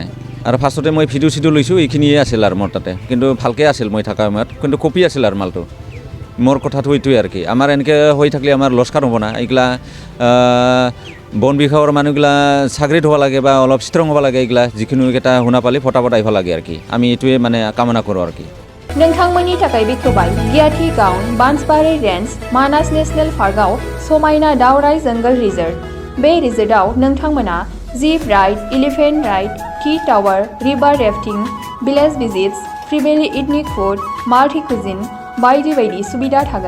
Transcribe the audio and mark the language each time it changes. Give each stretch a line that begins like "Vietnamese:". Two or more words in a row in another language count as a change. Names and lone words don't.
Assamese: আৰু ফাৰ্ষ্টতে মই ভিডিঅ' চিডিঅ' লৈছোঁ, এইখিনিয়ে আছিল আৰু মোৰ তাতে, কিন্তু ভালকৈ আছিল মই থকা সময়ত, কিন্তু কপি আছিল আৰু মালটো। মোৰ কথাটো এইটোৱে আৰু কি, আমাৰ এনেকৈ হৈ থাকিলে আমাৰ লোকচান হ'ব না। এইগিলা বন বিভাগৰ মানুহগিলা চাকৰিত হ'ব লাগে বা অলপ ষ্ট্ৰং হ'ব লাগে। এইগিলা যিকোনো এটা শুনা পালি ফটাফট আহিব লাগে আৰু কি, আমি এইটোৱে মানে কামনা কৰোঁ আৰু কি।
Bodo: नोंथांमोननि थाखाय बेखेवबाय गियाथि गाउन बान्सबारि रेन्ज मानास नेशनेल पार्कआव समायना दावराइ जंगल रिजर्ट। बे रिजर्टआव नोंथांमोना
English: jeep ride, elephant ride, tea tower, river rafting, village visits,
Bodo: फ्रिबेलि
English: ethnic food, multi cuisine
Bodo: बायदि बायदि सुबिदा थागोन।